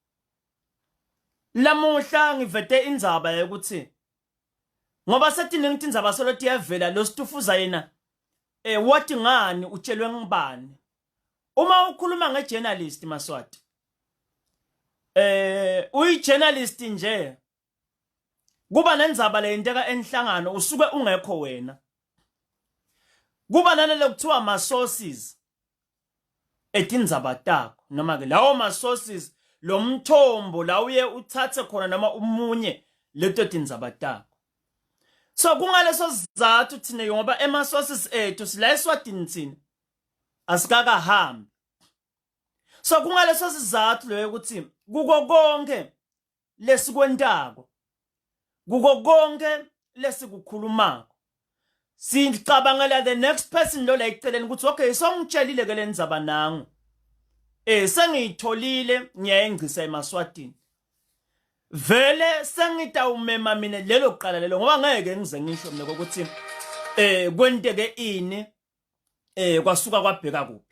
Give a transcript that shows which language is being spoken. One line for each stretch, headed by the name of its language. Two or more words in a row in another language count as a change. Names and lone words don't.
Swati: lamuhla ngivete indzaba ukuthi ngoba setini ngithi indzaba soloti yavela lo situfuza yena wathi ngani utshelwe ngibani uma ukhuluma ngejournalist maswati uyi journalist nje kuba nendzaba leyenteka enhlangano usuke ungekho wena kuba nalelo kuthiwa ama sources etindzaba takho noma ke lawo ma sources lo mthombo la uye uthathe khona noma umunye leto tindzaba takho so kungaleso sizathu thina ngoba ema sources ethu sila eSwatini thina asikakahambi So kungaleso sizathu lo ukuthi kuko konke lesikwentako, kuko konke lesikukhulumako, sicabangela
English: the next person
Swati: lo la eceleni ukuthi okay songitshelile ke lenzaba nangu, sengiyitholile ngiyayengcisa emaswatini, vele sengitawumema mina lelo qala lelo ngoba ngeke ngize ngisho mina ukuthi kwenteke ini kwasuka kwabheka kuphi.